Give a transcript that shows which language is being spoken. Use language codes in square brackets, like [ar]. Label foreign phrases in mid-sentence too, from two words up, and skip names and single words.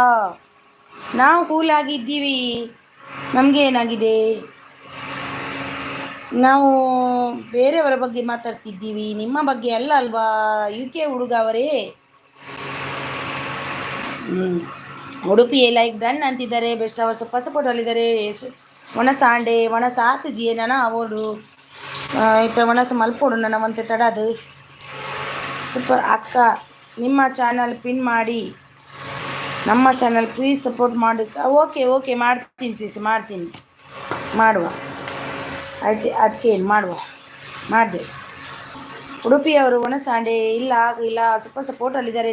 [kn] ನಾವು ಕೂಲಾಗಿ ಇದ್ದೀವಿ. ನಮಗೆ ಏನಾಗಿದೆ? ನಾವು ಬೇರೆಯವರ ಬಗ್ಗೆ ಮಾತಾಡ್ತಿದ್ದೀವಿ, ನಿಮ್ಮ ಬಗ್ಗೆ ಅಲ್ಲ ಅಲ್ವಾ UK ಹುಡುಗ ಅವರೇ. ಉಡುಪಿ [en] like done [kn] ಅಂತಿದ್ದಾರೆ. ಬೆಸ್ಟ್ ಅವರ್ [en] super support [kn] ಅಲ್ಲಿದ್ದಾರೆ. [tcy] ಒಣಸಾಂಡೆ ಒಣಸಾತು ಜಿಯೇ ನನ ಅವಡು ಆಯ್ತಾ ಒಣಸ ಮಲ್ಪೋಡು ನನವಂತೆ ತಡದು. [kn] ಸೂಪರ್ ಅಕ್ಕ, ನಿಮ್ಮ ಚಾನಲ್ ಪಿನ್ ಮಾಡಿ ನಮ್ಮ ಚಾನಲ್ [en] please support [kn] ಮಾಡಿ. ಓಕೆ ಮಾಡ್ತೀನಿ ಸಿಸ್, ಮಾಡುವ ಆಯ್ತು. ಅದಕ್ಕೇನು ಮಾಡಿದೆ. ಉಡುಪಿಯವರು ಒಣಸಾಂಡೆ ಇಲ್ಲ [en] super support [kn] ಅಲ್ಲಿದ್ದಾರೆ.